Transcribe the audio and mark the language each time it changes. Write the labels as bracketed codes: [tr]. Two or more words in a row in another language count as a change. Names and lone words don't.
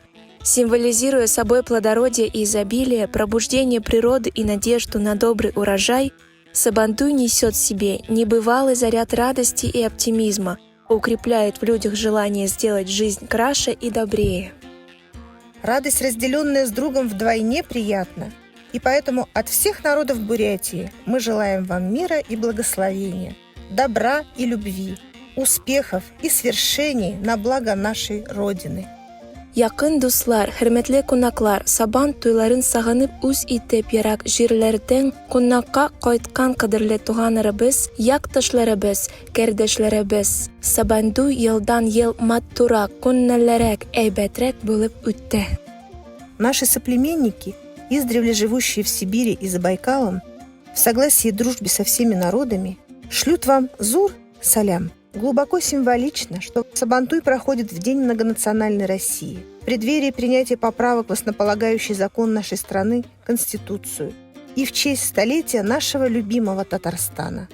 [ru] Символизируя собой плодородие и изобилие, пробуждение природы и надежду на добрый урожай, Сабантуй несет в себе небывалый заряд радости и оптимизма, укрепляет в людях желание сделать жизнь краше и добрее. Радость, разделенная с другом, вдвойне приятна, и поэтому от всех народов Бурятии мы желаем вам мира и благословения, добра и любви, успехов и свершений на благо нашей Родины. [tt] Якын дуслар, хөрмәтле кунаклар, Сабан туйларын сагынып үз итеп ерак җирләрдән кунакка кайткан кадерле туганнарыбыз, якташларыбыз, кардәшләребез. Сабантуй елдан-ел матурак, күңеллерәк, әйбәтрәк булып үтте. [ru] Наши соплеменники, издревле живущие в Сибири и за Байкалом, в согласии и дружбе со всеми народами, шлют вам [tt] зур салям. [ru] Глубоко символично, что Сабантуй проходит в День многонациональной России, в преддверии принятия поправок в основополагающий закон нашей страны – Конституцию, и в честь столетия нашего любимого Татарстана.